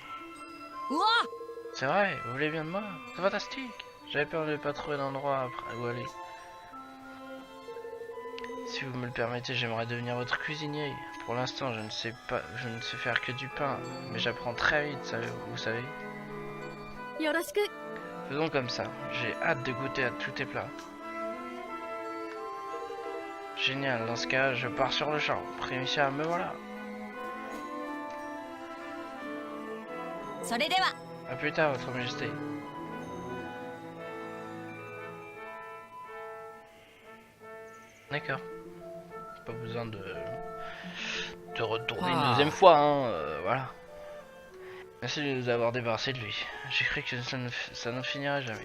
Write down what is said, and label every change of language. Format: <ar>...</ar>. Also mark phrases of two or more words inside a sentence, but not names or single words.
<fr>うわ C'est vrai, vous voulez bien de moi? C'est fantastique! J'avais peur de ne pas trouver d'endroit où aller. Si vous me le permettez, j'aimerais devenir votre cuisinier. Pour l'instant, je ne sais faire que du pain, mais j'apprends très vite, vous savez. よろしく Faisons comme ça, j'ai hâte de goûter à tous tes plats. Génial, dans ce cas, je pars sur le champ. Prémisia, me voilà. それでは A plus tard, votre majesté. D'accord. Pas besoin de retourner une deuxième fois, hein, voilà. Merci de nous avoir débarrassé de lui. J'ai cru que ça ne finirait jamais.</fr>